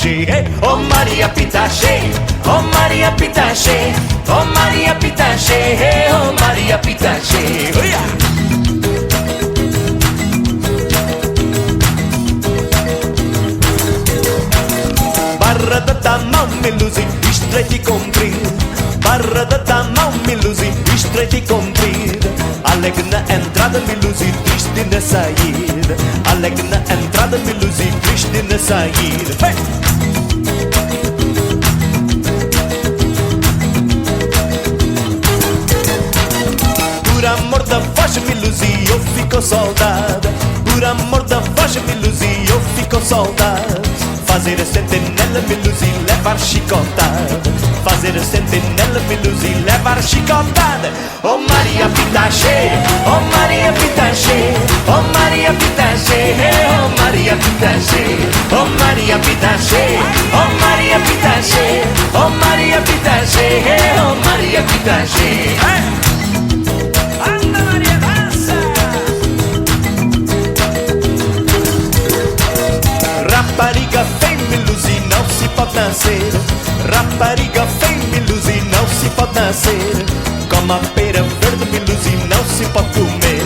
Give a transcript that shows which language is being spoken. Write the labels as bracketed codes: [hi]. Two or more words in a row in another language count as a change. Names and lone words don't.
[pt] Pitaché, oh Maria Pitaché, oh Maria Pitaché, oh Maria Pitaché, oh Maria Pitaché. [en] Oh yeah. [pt] Barra da tamão melusi, estreite e comprido. Barra da tamão melusi, estreite e comprido. Alegre na entrada melusi, triste na saída. Alegre na entrada melusi, triste na saída. Hey! Por amor da voz melusi, eu fico soldado. Por amor da voz melusi, eu fico soldado. Fazer a sentinela, melusi, levar chicotada. Fazer a sentinela, melusi, levar chicotada. Oh Maria Pitaché, oh Maria Pitaché, oh Maria Pitaché, oh Maria Pitaché, oh Maria Pitaché, oh Maria Pitaché, oh Maria Pitaché, oh Maria Pitaché. Anda Maria, dança! Rapariga feia, melusi, não se pode nascer. Rapariga feia, melusi, não se pode nascer. Como a pera verde, melusi, não se pode comer.